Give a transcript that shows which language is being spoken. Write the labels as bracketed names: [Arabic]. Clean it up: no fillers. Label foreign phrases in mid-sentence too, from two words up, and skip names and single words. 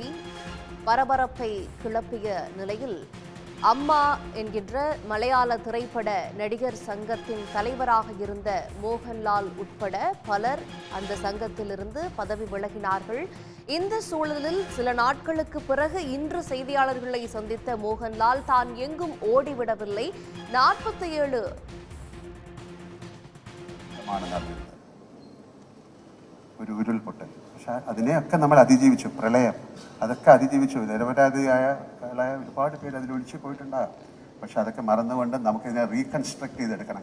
[Tamil] பரபரப்பை கிளப்பிய நிலையில் அம்மா என்கின்ற மலையாள திரைப்பட நடிகர் சங்கத்தின் தலைவராக இருந்த மோகன்லால் உட்பட பலர் அந்த சங்கத்திலிருந்து பதவி விலகினார்கள். இந்த சூழலில் சில நாட்களுக்கு பிறகு இன்று செய்தியாளர்களை சந்தித்த மோகன்லால் தான் எங்கும் ஓடிவிடவில்லை, 47 [Malayalam] ഒരു ഉരുൾപൊട്ടൽ, പക്ഷെ അതിനെയൊക്കെ നമ്മൾ അതിജീവിച്ചു. പ്രളയം, അതൊക്കെ അതിജീവിച്ചു. നിരപരാധിയായ ഒരുപാട് പേര് അതിൽ ഒഴിച്ചു പോയിട്ടുണ്ടാകും. പക്ഷെ അതൊക്കെ മറന്നുകൊണ്ട് നമുക്കിതിനെ റീകൺസ്ട്രക്ട് ചെയ്തെടുക്കണം.